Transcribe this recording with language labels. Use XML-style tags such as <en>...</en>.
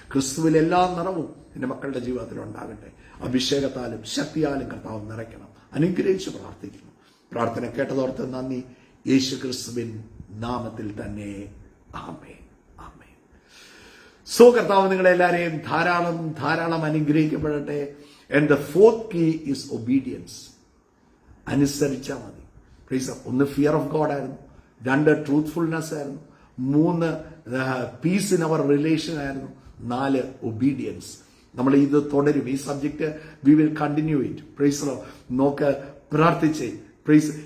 <ml>ക്രിസ്തുവിൽ എല്ലാ നിറവും എന്റെ മക്കളുടെ ജീവിതത്തിൽ ഉണ്ടാകട്ടെ. അഭിഷേകത്താലും ശക്തിയാലും കർത്താവ് നിറയ്ക്കണം. അനുഗ്രഹിച്ച് പ്രാർത്ഥിക്കുന്നു. പ്രാർത്ഥന കേട്ടതോർത്ത് നന്ദി. യേശു ക്രിസ്തുവിൻ നാമത്തിൽ തന്നെ ആമേൻ. ആമേൻ. സോ കർത്താവ് നിങ്ങളെല്ലാരെയും ധാരാളം ധാരാളം അനുഗ്രഹിക്കപ്പെടട്ടെ.</ml> <en>And the fourth key is obedience.</en> <ml>അനുസരിച്ചാൽ മതി. ഒന്ന്</ml> <en>fear of God</en> <ml>ആയിരുന്നു, 2 ട്രൂത്ത്ഫുൾനെസ് ആയിരുന്നു, 3</ml> <en>peace in our relation</en> <ml>ആയിരുന്നു, 4 ഒബീഡിയൻസ്. നമ്മൾ ഇത് തുടരും. ഈ subject</ml> <en>We will continue it. Praise the Lord.</en> <ml>നോക്ക്, പ്രാർത്ഥിച്ചേ. പ്രൈസ്.</ml>